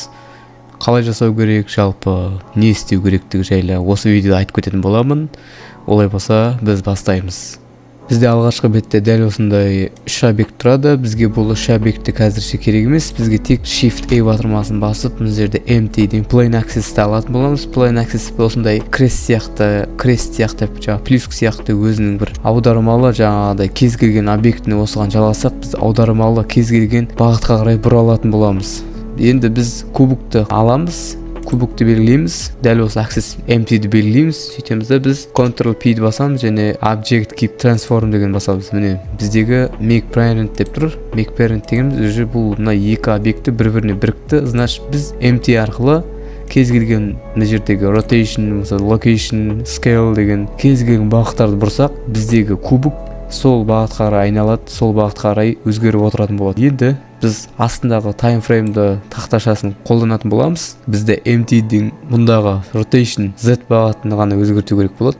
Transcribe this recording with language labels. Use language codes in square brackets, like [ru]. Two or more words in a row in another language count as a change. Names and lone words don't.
[kk] Қалай жасау керек, жалпы не істеу керектігі жайлы осы видеода айтып кететін боламын. Олай болса, біз бастаймыз. Бізде алғашқы бетте дәл осындай 3 объект тұрады. Бізге бұл 3 объекті қазірше керек емес. Бізге тек [en] Shift A [kk] батырмасын басып, мына жерде empty деген [en] plain access-ті [kk] алатын боламыз. [en] Plain access [kk] осындай крест сияқты, плюс сияқты өзінің бір аудармалы жаңағыдай кез келген объектіні осыған жалғасақ, біз аудармалы кез келген бағытқа қарай бұра алатын боламыз. Енді біз кубокты аламыз. Кубокты белгілейміз, дәл осы [en] access empty-ді [kk] белгілейміз. Сөйтеміз де біз Ctrl-P-ді басамыз және [en] Object Keep Transform [kk] деген басамыз. Міне біздегі [en] Make Parent [kk] деп тұр. [en] Make Parent [kk] дегеніміз уже бұл мына екі объекті бір-біріне бірікті. Значит, біз empty арқылы кез келген мына жердегі [en] rotation, location, scale [kk] деген кез келген бағыттарды бұрсақ, біздегі кубок сол бағытқа қарай айналады, сол бағытқа қарай өзгеріп отыратын болады. Енді біз астындағы таймфреймді тақташасын қолданатын боламыз. Бізде empty-дің мұндағы [en] rotation Z [kk] бағытын ғана өзгерту керек болады.